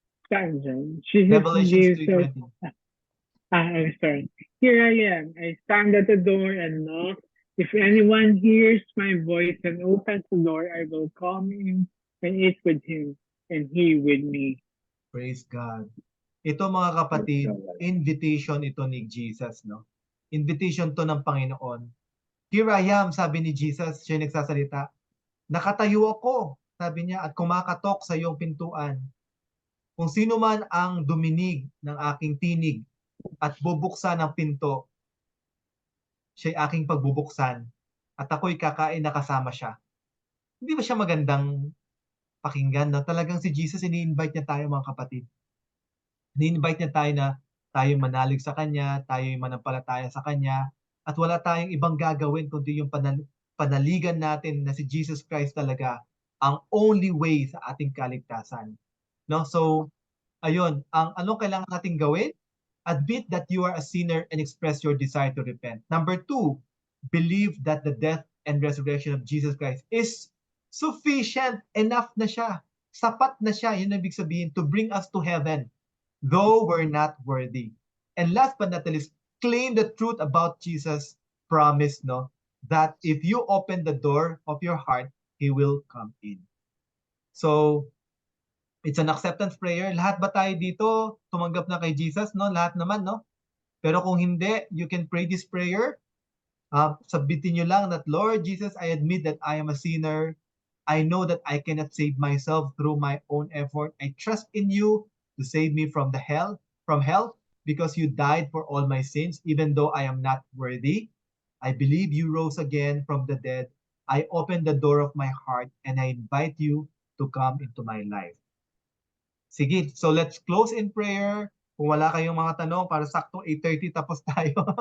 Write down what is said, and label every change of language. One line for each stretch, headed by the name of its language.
Filipino: Saan dyan? Jesus
English: Revelations gives us 3:20. I'm sorry. Here I am. I stand at the door and knock. If anyone hears my voice and opens the door, I will come in and eat with him and he with me. Praise God.
Filipino: Ito mga kapatid, invitation ito ni Jesus, no? Invitation to ng Panginoon.
English: Here I am,
Filipino: sabi ni Jesus, siya yung nagsasalita. Nakatayo ako, sabi niya, at kumakatok sa iyong pintuan. Kung sino man ang duminig ng aking tinig at bubuksan ng pinto, siya'y aking pagbubuksan at ako'y kakain na kasama siya. Hindi ba siya magandang pakinggan? No? Talagang si Jesus, ini-invite niya tayo mga kapatid. Ini-invite niya tayo na tayo manalig sa Kanya, tayo manampalataya sa Kanya, at wala tayong ibang gagawin kundi yung panaligan natin na si Jesus Christ talaga ang
English: only way
Filipino: sa ating kaligtasan. No? So, ayun, ang anong kailangan nating gawin?
English: Admit that you are a sinner and express your desire to repent. Number 2, believe that the death and resurrection of Jesus Christ is sufficient, enough
Filipino: na siya, sapat na siya, yun ang ibig sabihin,
English: to bring us to heaven, though we're not worthy. And last but not least, claim the truth about Jesus' promise, no? That if you open the door of your heart, He will come in. So, it's an acceptance prayer.
Filipino: Lahat ba tayo dito tumanggap na kay Jesus, no? Lahat naman, no? Pero kung hindi,
English: you can pray this prayer.
Filipino: Sabitin nyo lang
English: that, Lord Jesus, I admit that I am a sinner. I know that I cannot save myself through my own effort. I trust in you to save me from hell, because you died for all my sins, even though I am not worthy. I believe you rose again from the dead. I open the door of my heart and I invite you to come into my life. Sige, so let's close in prayer.
Filipino: Kung wala kayong mga tanong, para sakto 8:30 tapos tayo.